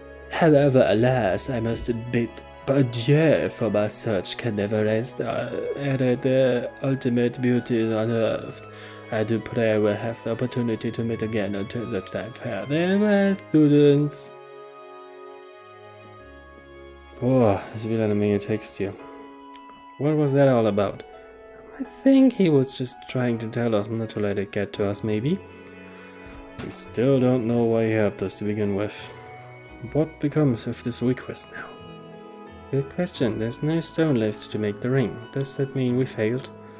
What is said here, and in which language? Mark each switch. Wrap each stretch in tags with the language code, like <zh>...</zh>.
<en>However, alas, I must bid adieu, for my search can never rest, the ultimate beauty is unearthed. I do pray I will have the opportunity to meet again until such time. Farewell, students.</en> <de>Oh, ich will eine Menge Text hier.</de> <en>What was that all about? I think he was just trying to tell us not to let it get to us, maybe. We still don't know why he helped us to begin with. What becomes of this request now? Good question. There's no stone left to make the ring. Does that mean we failed?</en>